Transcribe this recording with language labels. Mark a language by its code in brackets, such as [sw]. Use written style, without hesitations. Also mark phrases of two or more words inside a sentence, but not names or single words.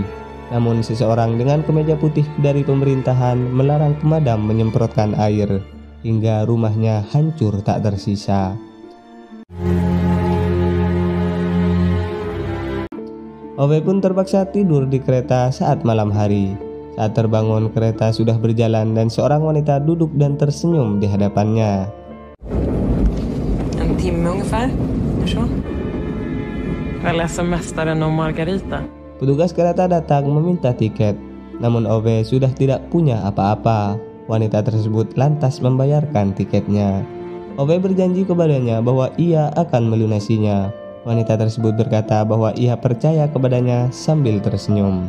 [id] Namun seseorang dengan kemeja putih dari pemerintahan melarang pemadam menyemprotkan air, hingga rumahnya hancur tak tersisa. Ove pun terpaksa tidur di kereta saat malam hari. Saat terbangun, kereta sudah berjalan dan seorang wanita duduk dan tersenyum di hadapannya. [sv] En timme ungefär. Så. Jag läser Mästaren och Margarita. [id] Petugas kereta datang meminta tiket, namun Ove sudah tidak punya apa-apa. Wanita tersebut lantas membayarkan tiketnya. Ove berjanji kepadanya bahwa ia akan melunasinya. Wanita tersebut berkata bahwa ia percaya kepadanya sambil tersenyum.